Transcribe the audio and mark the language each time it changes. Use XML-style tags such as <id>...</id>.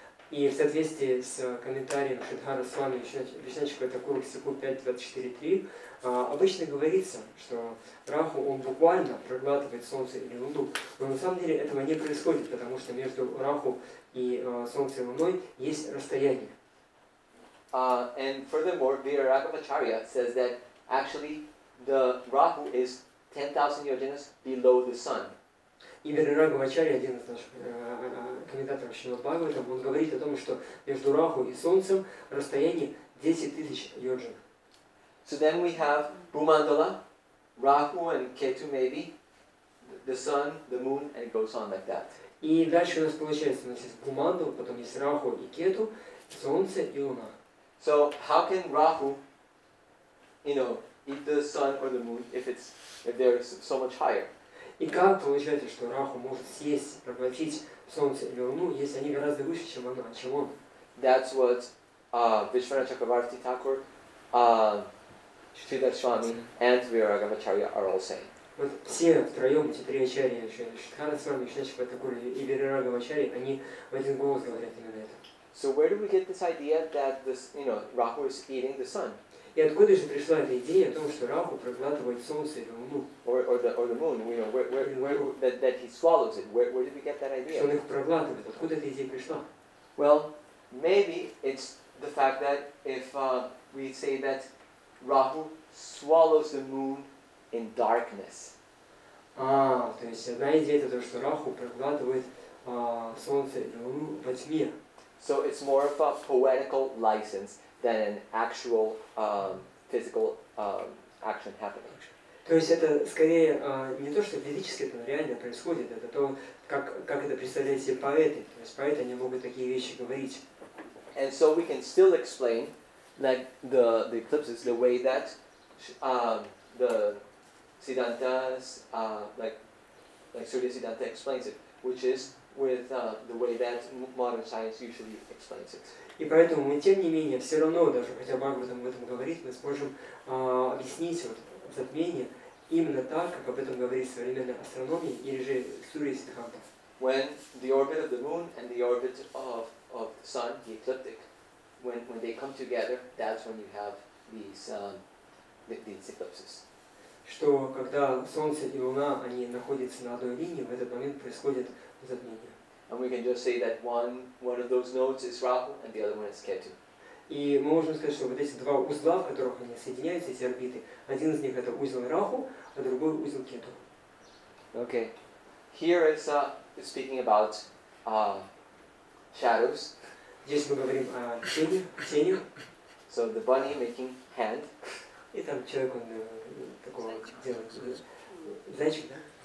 <ru>И в соответствии с комментарием Шидхара Свами Вишначка Такур Ксику 5.24.3 обычно говорится, что Раху он буквально проглатывает Солнце или Луну, но на самом деле этого не происходит, потому что между Раху и Солнцем и Луной есть расстояние.</ru> <en>And furthermore, Viragavacharya says that actually the Rahu is 10,000 yojanas below the sun.</en> <ru>И Вирарагавачарья, один из наших комментаторов Шримад Бхагаватам, он говорит о том, что между Раху и Солнцем расстояние 10 тысяч йоджин.</ru> <en>So then we have Bhumandala, Rahu and Ketu maybe, the sun, the moon, and it goes on like that.</en> <ru>И дальше у нас получается, у нас есть Бхумандала, потом есть Раху и Кету, Солнце и Луна.</ru> <en>So how can Rahu, eat the sun or the moon if they're so much higher?</en> <ru>И как получается, что Раху может съесть, проглотить Солнце или Луну, если они гораздо выше, чем она, чем он?</ru> <en>That's what Vishwanath Chakravarti Thakur, Sridhar Swami, and Viraragavacharya are all saying.</en> <ru>Вот все втроем, эти три ачарьи, Шридхара Свами, Вишначарья Такур и Вирарагавачарья, они в один голос говорят именно это.</ru> <en>So where do we get this idea that Rahu is eating the sun?</en> <ru>И откуда же пришла эта идея о том, что Раху проглатывает Солнце или Луну?</ru> <en>Or the moon? That he swallows it. Where did we get that idea?</en> <ru>Что он их проглатывает? Откуда эта идея пришла?</ru> <en>Well, maybe it's the fact that if we say that Rahu swallows the moon in darkness.</en> <ru>То есть одна идея это то, что Раху проглатывает Солнце или Луну во тьме.</ru> <en>So it's more of a poetical license than an actual physical action happening.</en> <ru>То есть это скорее не то, что физически это реально происходит, это то, как это представляют себе поэты. То есть поэты они могут такие вещи говорить.</ru> <en>And so we can still explain like the eclipses the way that the Siddhantas, like Surya Siddhanta explains it, which is with the way that modern science usually explains it.</en> <ru>И поэтому мы, тем не менее, все равно, даже хотя Бхагаватам об этом говорит, мы сможем объяснить затмение именно так, как об этом говорит современная астрономия или же Сурья Сиддханта.</ru> <en>When the orbit of the moon and the orbit of the sun, the ecliptic, when they come together, that's when you have these eclipses.</en> <ru>Что когда Солнце и Луна, они находятся на одной линии, в этот момент происходит затмение.</ru> <en>And we can just say that one of those nodes is Rahu and the other one is Ketu.</en> <ru>И мы можем сказать, что вот эти два узла, в которых они соединяются, эти орбиты, один из них это узел Раху, а другой узел Кету.</ru> <en>Okay. Here is speaking about shadows.</en> <ru>Здесь мы говорим о тени.</ru> <en>So the bunny making hand.</en> <ru>И там человек, он такого делает. Зайчик, да?</ru>